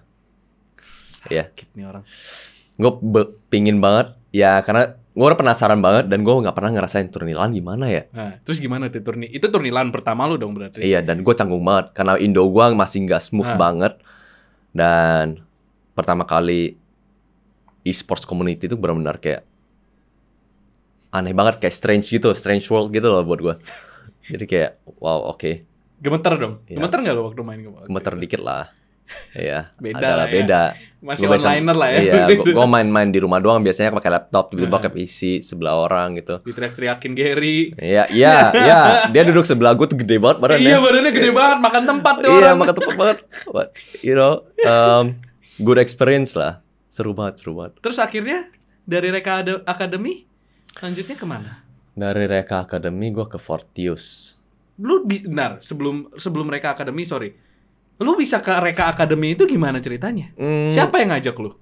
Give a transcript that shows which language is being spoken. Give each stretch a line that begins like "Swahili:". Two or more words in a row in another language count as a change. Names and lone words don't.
Indonesian: Sakit nih orang. Gue pingin banget ya karena gue udah penasaran banget dan gue nggak pernah ngerasain turni LAN gimana ya. Nah, terus gimana tuh turni? Itu turni LAN pertama lu dong berarti? Iya, dan gue canggung banget karena Indo gue masih nggak smooth banget. Dan pertama kali
English: e-sports community
Indonesian: itu benar-benar kayak aneh banget, kayak
English: strange world
Indonesian: gitu loh buat gue. Jadi kayak wow, oke. Gemeter dong? Iya. Gemeter nggak lo waktu main? Gemeter dikit lah. Iya, Beda adalah lah ya. beda. Masih Gua biasa- onliner lah ya. Iya, gue main di rumah doang biasanya pakai laptop, tiba-tiba pakai PC sebelah orang gitu. Diteriak-teriakin Gary. Iya, dia duduk sebelah gue tuh gede banget badannya. Iya, badannya gede banget, makan tempat tuh Iya, orang. makan tempat banget.
English: But, good experience
Indonesian: lah. Seru banget. Terus akhirnya dari Reka Academy lanjutnya kemana? Dari Reka Academy gue ke Fortius. Lu benar, sebelum Reka Academy, sorry. Lu bisa ke Reka Academy itu gimana ceritanya? Siapa yang ngajak lu?